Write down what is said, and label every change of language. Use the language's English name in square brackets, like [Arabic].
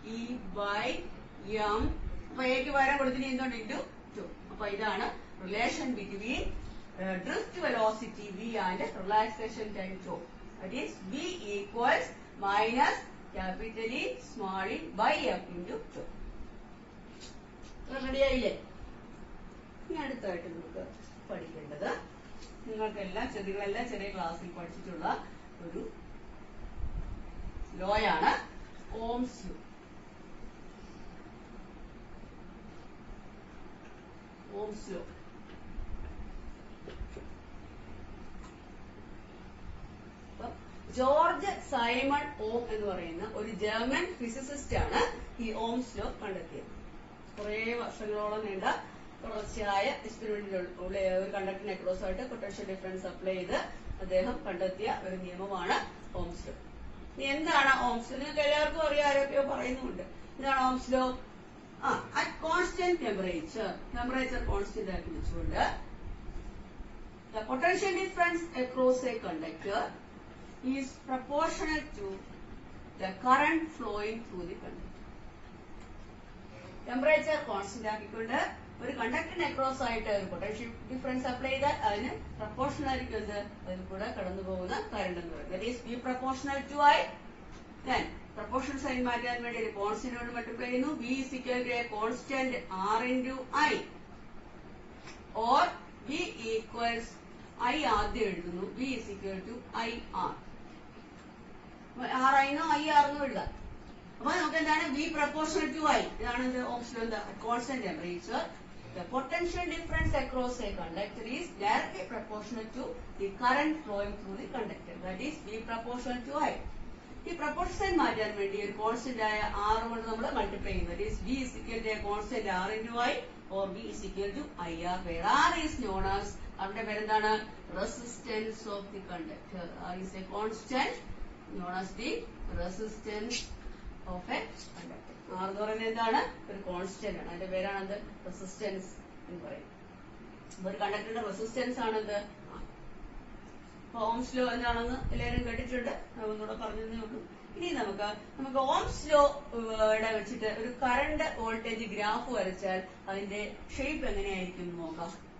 [Malayalam] -E/M. അപ്പൊ Aക്ക് പകരം കൊടുത്തിന് എന്തുകൊണ്ട്? ഇൻറ്റു 2. അപ്പൊ ഇതാണ് relation between drift velocity V and relaxation time to. [English] That is V equals capital E small e by M into 2. [Malayalam] റെഡിയായില്ലേ? ഇനി അടുത്തായിട്ട് നമുക്ക് പഠിക്കേണ്ടത് നിങ്ങളെല്ലാം ചെറിയ ക്ലാസ്സിൽ പഠിച്ചിട്ടുള്ള ഒരു ലോയാണ് Ohm's law. Ohm's law George Simon ഓം എന്ന് പറയുന്ന ഒരു ജർമ്മൻ ഫിസിസിസ്റ്റ് ആണ് ഈ ഓംസ് ലോ കണ്ടെത്തിയത്. കുറെ വർഷങ്ങളോളം നീണ്ട തുടർച്ചയായ എക്സ്പെരിമെന്റിലൂടെ ഒരു കണ്ടക്ടറിന് അക്രോസ് ആയിട്ട് പൊട്ടൻഷ്യൽ ഡിഫറൻസ് അപ്ലൈ ചെയ്ത് അദ്ദേഹം കണ്ടെത്തിയ ഒരു നിയമമാണ് ഓംസ് ലോ. ഇനി എന്താണ് ഓംസ് ലോ? നിങ്ങൾക്ക് എല്ലാവർക്കും അറിയാം, ആരൊക്കെയോ പറയുന്നുണ്ട്. എന്താണ് Ohm's law? [English] at constant temperature [Malayalam] constant ആക്കി വെച്ചുകൊണ്ട് [English] the potential difference across a conductor is proportional to the current flowing through the conductor. [Malayalam] Temperature constant ആക്കിക്കൊണ്ട് ഒരു കണ്ടക്ടറിന് അക്രോസ് ആയിട്ട് ഒരു പൊട്ടൻഷ്യൽ ഡിഫറൻസ് അപ്ലൈ ചെയ്താൽ അതിന് പ്രപ്പോർഷണൽ ആയിരിക്കും അതിൽ കൂടെ കടന്നു പോകുന്ന കറണ്ട് എന്ന് പറയുന്നത്. [English] That is V proportional to I. [Malayalam] Then proportional sign മാറ്റാൻ വേണ്ടി ഒരു കോൺസ്റ്റന്റ് മൾട്ടിപ്ലൈ ചെയ്യുന്നു. [English] V is equal to a constant R into I. Or V equals I [Malayalam] ആദ്യം എഴുതുന്നു. [English] V is equal to IR. [Malayalam] R ആയിന്നോ IR എന്നോ എഴുതാം. അപ്പൊ നമുക്ക് എന്താണ്? [English] V proportional to I. [Malayalam] ഇതാണ് ഓംസ് ലോ. എന്താ? [English] Constant temperature the potential difference across a conductor is directly proportional to the current flowing through the conductor. That is V proportional to I. [Malayalam] ഈ proportion മാറ്റാൻ വേണ്ടി ഒരു constant ആയ R കൊണ്ട് നമ്മൾ multiply ചെയ്യുന്നു. [English] That is V is equal to a constant R into I or V is equal to IR, where R is known as, [Malayalam] അതിന്റെ പേരെന്താണ്? [English] Resistance of the conductor. R is a constant known as the resistance of a conductor. [Malayalam] R എന്ന് പറയുന്നത് എന്താണ്? ഒരു constant ആണ്. അതിന്റെ പേരാണത് resistance എന്ന് പറയുന്നത്. അപ്പൊ ഒരു കണ്ടക്ടറിന്റെ റെസിസ്റ്റൻസ് ആണത്. ഓംസ് ലോ എന്താണെന്ന് എല്ലാവരും കേട്ടിട്ടുണ്ട്. ഒന്നുകൂടെ പറഞ്ഞതേ ഉള്ളൂ. ഇനി നമുക്ക് ഓംസ് ലോ വെച്ചിട്ട് ഒരു കറണ്ട് വോൾട്ടേജ് ഗ്രാഫ് വരച്ചാൽ അതിന്റെ ഷേപ്പ് എങ്ങനെയായിരിക്കും എന്ന് നോക്കാം.